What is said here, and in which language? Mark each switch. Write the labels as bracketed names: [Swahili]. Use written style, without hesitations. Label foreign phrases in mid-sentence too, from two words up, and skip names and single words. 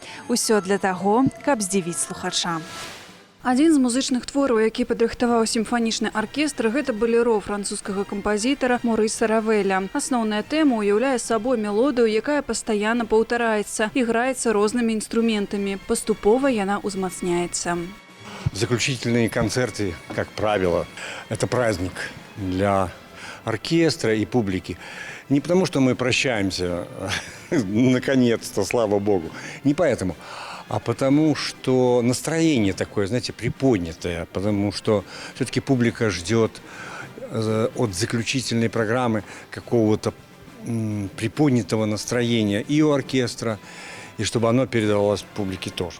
[Belarusian] Усё для таго, каб здзівіць слухача. Адзін з музычных твораў, які падрыхтаваў сімфанічны аркестр, гэта балеро французскага кампазітара Морыса Равеля. Асноўная тэма ўяўляе сабой мелодыю, якая пастаянна паўтараецца і граецца рознымі інструментамі. Паступова яна ўзмацняецца. [Russian] Заключительные концерты, как правило, это праздник для оркестра и публики. Не потому, что мы прощаемся, наконец-то, слава богу, не поэтому, а потому, что настроение такое, знаете, приподнятое, потому что все-таки публика ждет от заключительной программы какого-то приподнятого настроения и у оркестра, и чтобы оно передавалось публике тоже.